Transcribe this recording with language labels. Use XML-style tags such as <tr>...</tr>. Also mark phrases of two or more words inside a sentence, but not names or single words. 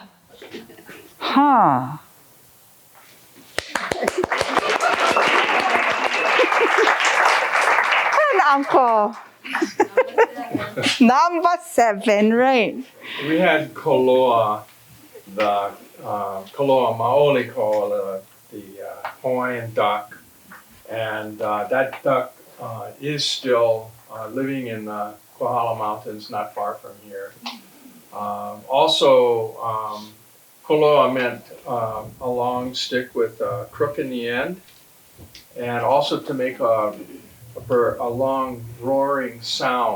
<en>Huh. And Uncle. Number 7, right. We had koloa, the</en> <haw>koloa maoli ko,</haw> <en>the Hawaiian duck, and that duck is still living in the Kohala Mountains, not far from here. Also, koloa meant a long stick with a crook in the end, and also to make a long roaring sound.</en>